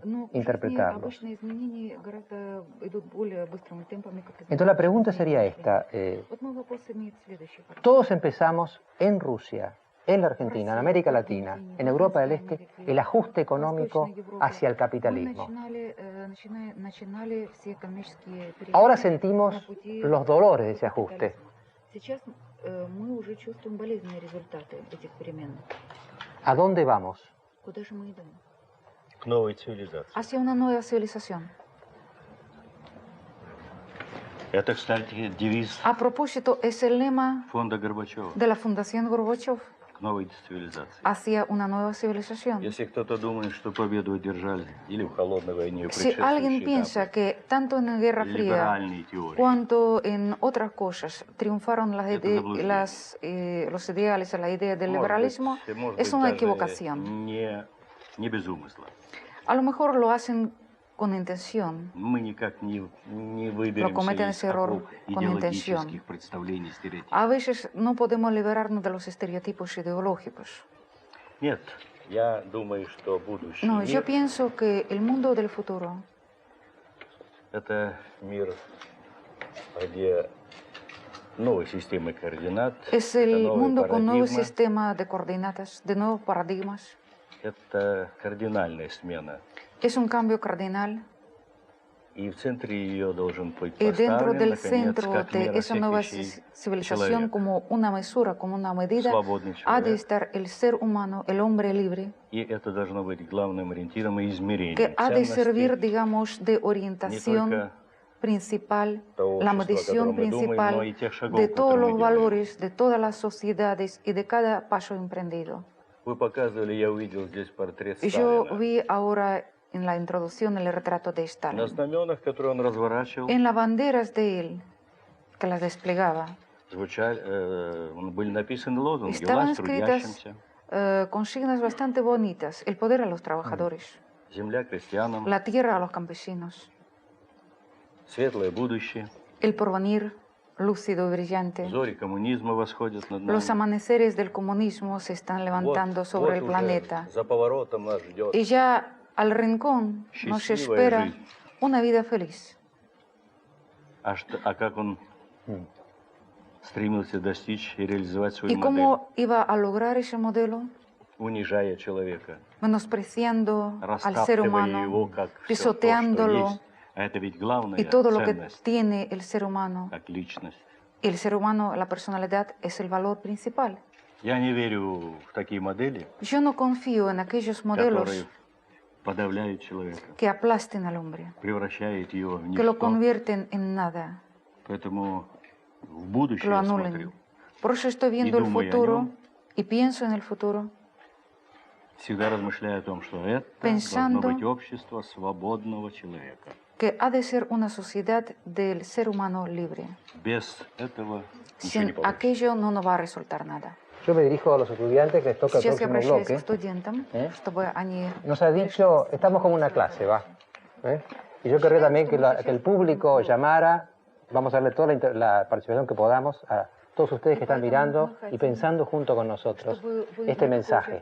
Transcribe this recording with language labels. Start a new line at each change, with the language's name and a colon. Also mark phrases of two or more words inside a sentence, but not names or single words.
Russian: Но в жизни
Spanish: interpretarlos.
Russian: обычно изменения гораздо идут более быстрыми темпами, как
Spanish: Entonces la
Russian: изменения
Spanish: pregunta sería
Russian: мышления.
Spanish: esta.
Russian: Вот мой вопрос имеет следующий характер.
Spanish: Todos empezamos en Rusia, en la Argentina, en América Latina, en Europa del Este, el ajuste económico hacia el
Russian: Мы
Spanish: capitalismo.
Russian: начинали все экономические перемены
Spanish: Ahora
Russian: на
Spanish: sentimos
Russian: пути
Spanish: los dolores de ese ajuste.
Russian: капитализма. Сейчас мы уже чувствуем болезненные результаты этих перемен.
Spanish: ¿A dónde vamos?
Russian: Куда же мы идем? К новой цивилизации.
Spanish: Hacia una nueva civilización.
Russian: Это, кстати, девиз
Spanish: A propósito, es el lema
Russian: фонда Горбачева.
Spanish: de la Fundación Gorbachev
Russian: К новой цивилизации.
Spanish: hacia una nueva civilización.
Russian: Если кто-то думает, что победу одержали или в холодной войне, и
Spanish: Si alguien
Russian: предшествующие
Spanish: piensa
Russian: этапы,
Spanish: que tanto en la Guerra Fría
Russian: либеральные теории,
Spanish: cuanto en otras cosas triunfaron
Russian: Это заблуждение.
Spanish: los ideales, la idea del
Russian: может
Spanish: liberalismo,
Russian: быть, может
Spanish: es
Russian: быть,
Spanish: una
Russian: даже
Spanish: equivocación.
Russian: не без умысла.
Spanish: A lo mejor lo hacen con intención,
Russian: Мы никак не выберемся
Spanish: cometen
Russian: из
Spanish: ese error
Russian: оков
Spanish: con intención.
Russian: идеологических представлений, стереотипов.
Spanish: A veces no podemos liberarnos de los estereotipos ideológicos.
Russian: Нет, я думаю, что будущий
Spanish: No,
Russian: мир
Spanish: yo pienso que el mundo del futuro –
Russian: это мир, где новая система координат,
Spanish: es
Russian: это
Spanish: el
Russian: новые
Spanish: mundo con nuevo
Russian: парадигмы,
Spanish: sistema de coordenadas, de nuevos paradigmas.
Russian: это кардинальная смена.
Spanish: Es un cambio cardinal.
Russian: И в центре ее должен быть
Spanish: Y dentro
Russian: поставлен,
Spanish: del
Russian: наконец,
Spanish: centro
Russian: как
Spanish: de
Russian: мера
Spanish: esa
Russian: всех
Spanish: nueva
Russian: вещей,
Spanish: civilización,
Russian: человек,
Spanish: como una mesura, como una medida,
Russian: свободный
Spanish: ha de
Russian: человек.
Spanish: estar el ser humano, el hombre libre,
Russian: И это должно быть главным ориентиром и измерением
Spanish: que ha de
Russian: ценностей
Spanish: servir, digamos, de
Russian: не
Spanish: orientación
Russian: только
Spanish: principal,
Russian: того
Spanish: la
Russian: общества, о котором
Spanish: medición
Russian: мы думаем, но
Spanish: principal
Russian: и тех шагов,
Spanish: de
Russian: которые
Spanish: todos
Russian: мы
Spanish: los
Russian: делаем.
Spanish: valores, de todas las sociedades y de cada paso emprendido.
Russian: Вы показывали, я увидел здесь портрет
Spanish: Yo
Russian: Сталина.
Spanish: vi ahora en la introducción el retrato de
Russian: На
Spanish: Stalin.
Russian: знаменах, которые он разворачивал,
Spanish: En las banderas de él, que las desplegaba,
Russian: были написаны лозунги
Spanish: estaban
Russian: «Власть
Spanish: escritas
Russian: трудящимся».
Spanish: consignas bastante bonitas. El poder a los trabajadores,
Russian: Земля крестьянам,
Spanish: la tierra a los campesinos,
Russian: светлое будущее,
Spanish: el porvenir lúcido y brillante.
Russian: зори коммунизма восходят над
Spanish: Los
Russian: нами.
Spanish: amaneceres del comunismo se están levantando sobre el
Russian: уже
Spanish: planeta.
Russian: за поворотом нас ждет
Spanish: Y ya al rincón nos
Russian: Счастливая
Spanish: espera
Russian: жизнь.
Spanish: una vida feliz.
Russian: А как он стремился достичь и реализовать свою
Spanish: ¿Y
Russian: модель,
Spanish: cómo iba a lograr ese modelo?
Russian: унижая человека,
Spanish: Menospreciando al ser
Russian: растаптывая
Spanish: humano,
Russian: его как все то, что
Spanish: pisoteándolo,
Russian: есть. А это ведь главная
Spanish: y todo lo que
Russian: ценность,
Spanish: tiene el ser humano.
Russian: как личность.
Spanish: Y el ser humano, la personalidad, es el valor principal.
Russian: Я не верю в такие модели,
Spanish: Yo no confío en aquellos
Russian: которые
Spanish: modelos
Russian: подавляют человека,
Spanish: que aplasten al hombre,
Russian: превращают его в
Spanish: que lo
Russian: ничто.
Spanish: convierten en nada,
Russian: Поэтому в
Spanish: que
Russian: будущее
Spanish: lo
Russian: я
Spanish: anulen.
Russian: смотрю.
Spanish: Por eso estoy viendo el
Russian: думаю о
Spanish: futuro
Russian: нем.
Spanish: y pienso en el futuro,
Russian: Всегда размышляю о том, что это
Spanish: Pensando-
Russian: должно быть общество свободного человека.
Spanish: que ha de ser una sociedad del ser humano libre.
Russian: Без этого ничего не
Spanish: Sin
Russian: получится.
Spanish: aquello no nos va a resultar nada. Yo me dirijo a los estudiantes que les toca el
Russian: Сейчас я
Spanish: próximo
Russian: обращаюсь к
Spanish: bloque.
Russian: студентам, чтобы они...
Spanish: Nos ha dicho, estamos como una clase, ¿va? ¿Eh? Y yo querría también que el público llamara, vamos a darle toda la participación que podamos a todos ustedes que están mirando y pensando junto con nosotros este mensaje.